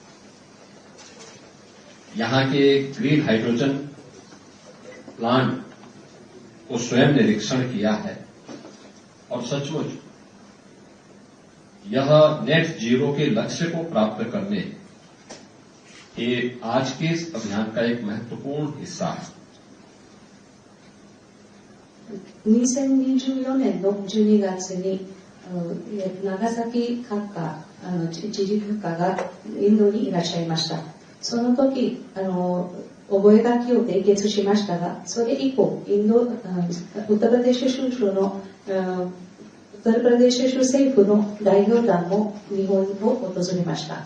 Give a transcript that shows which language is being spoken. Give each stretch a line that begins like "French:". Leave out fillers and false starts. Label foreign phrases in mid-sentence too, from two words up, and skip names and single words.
Hindi: यहां के
English: green hydrogen plant
Hindi: को स्वयं निरीक्षण किया है और सचमुच यह
English: net zero
Hindi: के लक्ष्य को प्राप्त करने ये आज के इस अभियान का एक महत्वपूर्ण हिस्सा है।
Japanese: 2024 年の12月に長崎閣下知事閣下がインドにいらっしゃいました。その時覚書を締結しましたが、それ以降ウッタルプラデシュ州政府の代表団も日本を訪れました。